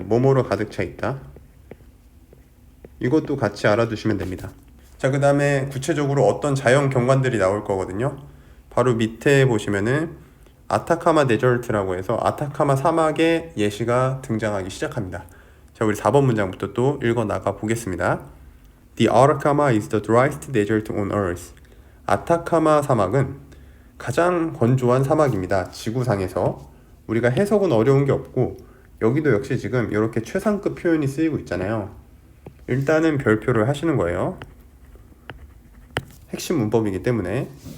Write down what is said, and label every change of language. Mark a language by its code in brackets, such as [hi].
[ko] 뭐뭐로 가득 차 있다. 이것도 같이 알아두시면 됩니다. 자, 그 다음에 구체적으로 어떤 자연 경관들이 나올 거거든요. 바로 밑에 보시면은 아타카마 데저트라고 해서 아타카마 사막의 예시가 등장하기 시작합니다. 자, 우리 4번 문장부터 또 읽어 나가 보겠습니다. [en] The Atacama is the driest desert on earth. [ko] 아타카마 사막은 가장 건조한 사막입니다. 지구상에서. 우리가 해석은 어려운 게 없고 여기도 역시 지금 이렇게 최상급 표현이 쓰이고 있잖아요. 일단은 별표를 하시는 거예요. 핵심 문법이기 때문에.